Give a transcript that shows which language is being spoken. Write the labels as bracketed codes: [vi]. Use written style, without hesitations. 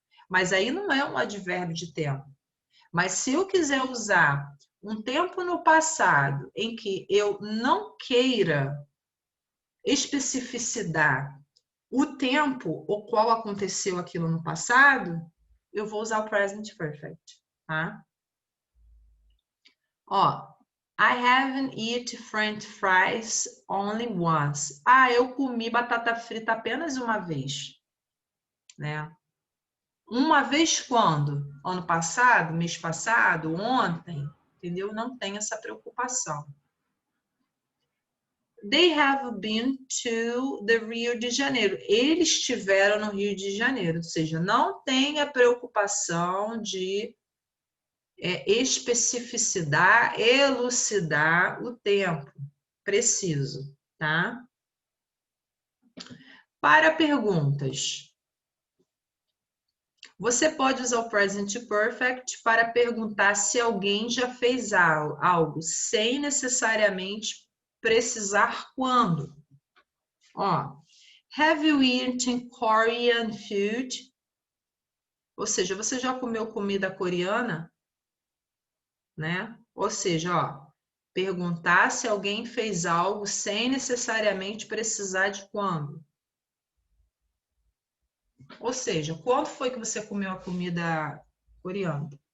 [pt] Mas aí não é um advérbio de tempo. Mas se eu quiser usar um tempo no passado em que eu não queira especificidade o tempo o qual aconteceu aquilo no passado, eu vou usar o present perfect, tá? [en] Ó, I haven't eaten French fries only once. [pt] Ah, eu comi batata frita apenas uma vez, né? Uma vez quando? Ano passado, mês passado, ontem, entendeu? Não tem essa preocupação. [en] They have been to the Rio de Janeiro. [pt] Eles estiveram no Rio de Janeiro, ou seja, não tem a preocupação de especificidade, elucidar o tempo preciso, tá? Para perguntas. Você pode usar o present perfect para perguntar se alguém já fez algo, sem necessariamente precisar quando. [en] Ó, have you eaten Korean food? [pt] Ou seja, você já comeu comida coreana? Né? Ou seja, ó, perguntar se alguém fez algo sem necessariamente precisar de quando. Ou seja, quando foi que você comeu a comida coreana?